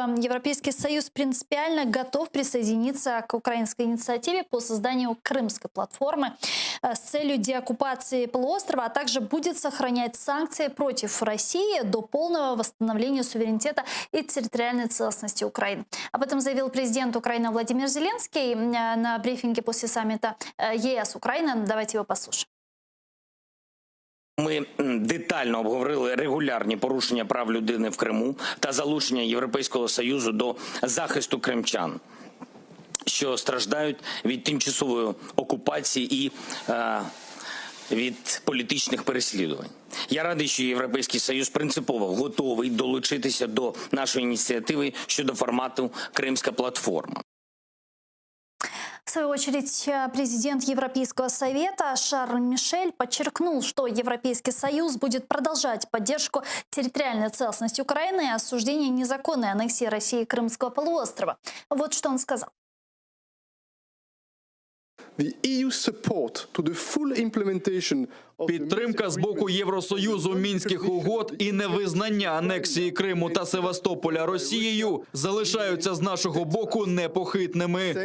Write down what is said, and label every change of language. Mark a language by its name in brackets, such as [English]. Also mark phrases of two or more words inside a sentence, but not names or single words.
[Russian] Европейский Союз принципиально готов присоединиться к украинской инициативе по созданию крымской платформы с целью деоккупации полуострова, а также будет сохранять санкции против России до полного восстановления суверенитета и территориальной целостности Украины. Об этом заявил президент Украины Владимир Зеленский на брифинге после саммита ЕС-Украина. Давайте его послушаем. [Ukrainian] Ми детально обговорили регулярні порушення прав людини в Криму та залучення Європейського Союзу до захисту кримчан, що страждають від тимчасової окупації і від політичних переслідувань. Я радий, що Європейський Союз принципово готовий долучитися до нашої ініціативи щодо формату «Кримська платформа». [Russian] В свою очередь, президент Европейского совета Шарль Мишель подчеркнул, что Европейский Союз будет продолжать поддержку территориальной целостности Украины и осуждение незаконной аннексии России Крымского полуострова. Вот что он сказал. [Ukrainian] Підтримка з боку Євросоюзу Мінських угод і невизнання анексії Криму та Севастополя Росією залишаються з нашого боку непохитними.